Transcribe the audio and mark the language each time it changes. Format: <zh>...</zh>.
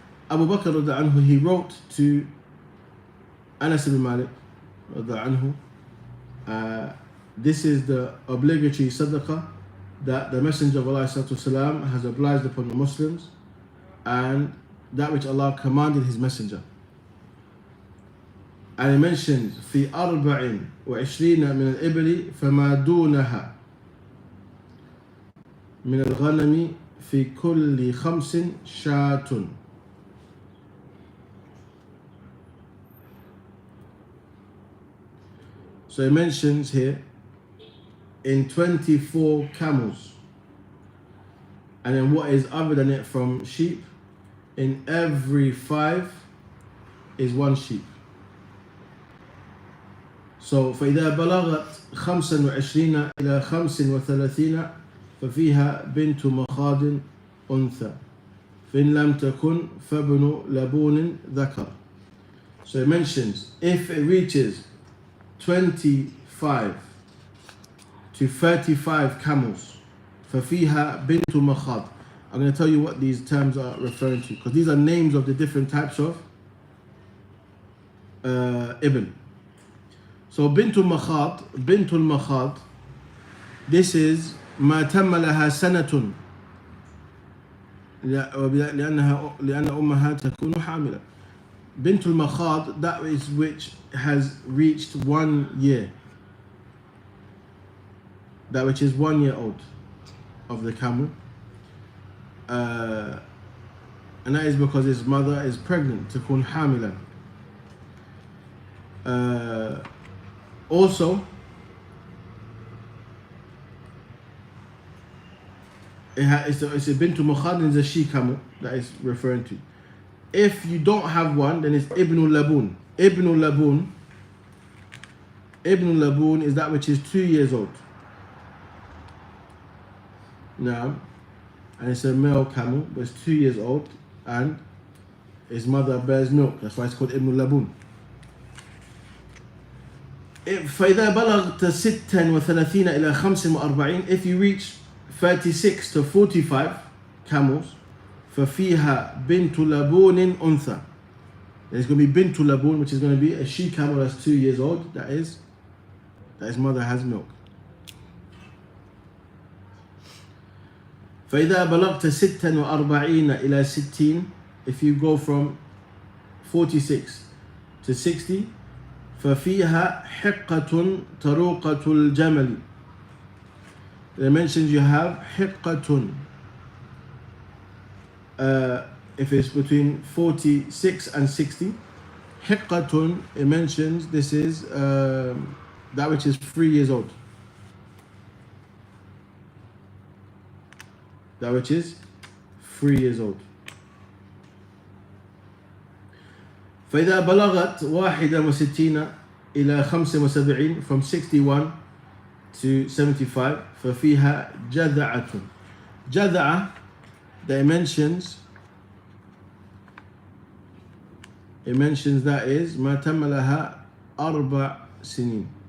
<en>Abu Bakr رضي عنه, he wrote to Anas ibn Malik رضي عنه, this is the obligatory sadaqah that the Messenger of Allah والسلام, has obliged upon the Muslims, and that which Allah commanded His Messenger. And he mentions</en> <ar>في 24 من الإبل فما دونها من الغنم في كل 5 شاة.</ar> <en>So he mentions here in 24 camels, and then what is other than it from sheep, in every 5 is 1 sheep.</en> <ar>So فإذا بلغت 25 إلى 35 ففيها بنت مخاض أنثى فإن لم تكن فابن لبون ذكر.</ar> <en>So it mentions if it reaches 25 to 35 camels,</en> <ar>فَفِيهَا بِنْتُ الْمَخَاض.</ar> <en>I'm going to tell you what these terms are referring to, because these are names of the different types of ibn. So bintul makhad, this is</en> <ar>ما تم لها سنة لأن أمها تكون حاملا.</ar> <en>Bintul makhad, that is which has reached 1 year, that which is 1 year old of the camel, and that is because his mother is pregnant,</en> <ar>تكون حاملا.</ar> <en>Also, it's a bintul makhad, and it's a she camel that is referring to. If you don't have one, then it's ibnul labun. Ibnul labun is that which is 2 years old. Now, and it's a male camel, but it's 2 years old, and his mother bears milk. That's why it's called ibnul labun.</en> <ar>فإذا بلغت 36 إلى 45,</ar> <en>if you reach 36 to 45 camels,</en> <ar>ففيها بنت لبون أنثى.</ar> <en>There's going to be bintul labun, which is going to be a she camel that's 2 years old, that his mother has milk.</en> <ar>فإذا بلغت 46 إلى 60,</ar> <en>if you go from 46 to 60,</en> <ar>ففيها حقة طروقة الجمل.</ar> <en>It mentions you have حقة. If it's between 46 and 60, حقة, it mentions this is that which is 3 years old. That which is 3 years old.</en> <ar>فإذا بلغت 61 إلى 75,</ar> <en>from 61 to 75,</en> <ar>ففيها جذعة. جذعة,</ar> <en>that it mentions that is</en> <ar>ما تم لها 4 سنين.</ar>